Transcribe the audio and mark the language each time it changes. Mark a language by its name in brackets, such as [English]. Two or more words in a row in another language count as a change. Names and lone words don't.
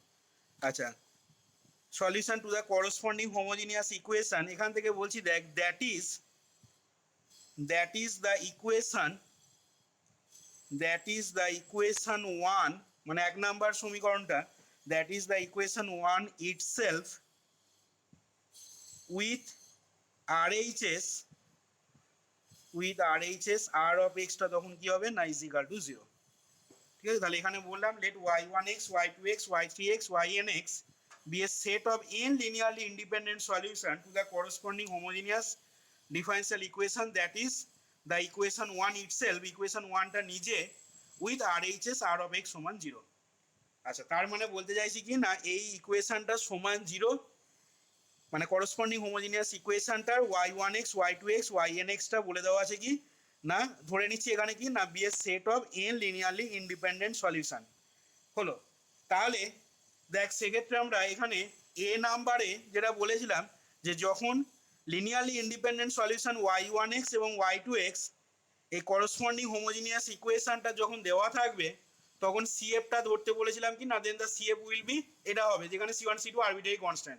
[English] আচ্ছা, solution to the corresponding homogeneous equation, [Bangla] এখান থেকে বলছি দেখ [English] that is the equation 1, [Bangla] মানে 1 নাম্বার সমীকরণটা, [English] that is the equation 1 itself with RHS r of xটা [Bangla] তখন কি হবে না [English] is equal to 0. [Bangla] ঠিক আছে, তাহলে এখানে বললাম [English] let y1x y2x y3x ynx be a set of n linearly independent solution to the corresponding homogeneous differential equation, that is the equation 1 itself, equation 1টা নিজে with RHS r of x সমান 0। [Bangla] আচ্ছা, তার মানে বলতে চাইছি কি না এই ইকুয়েশনটা সমান 0, মানে [English] corresponding homogeneous equationটার [Bangla] y1x y2x ynxটা বলে দেওয়া আছে কি না, ধরে নিচ্ছি এখানে কি না [English] be a set of n linearly independent solution [Bangla] হলো। তাহলে দেখ সেক্ষেত্রে আমরা এখানে এ নাম্বারে যেটা বলেছিলাম যে যখন [English] linearly independent solution [Bangla] y1x এবং y2x এই [English] corresponding homogeneous equationটা [Bangla] যখন দেওয়া থাকবে তখন সিএফটা ধরতে বলেছিলাম কি না, [English] then the CF will be [Bangla] এটা হবে যেখানে c1 c2 [English] arbitrary constant.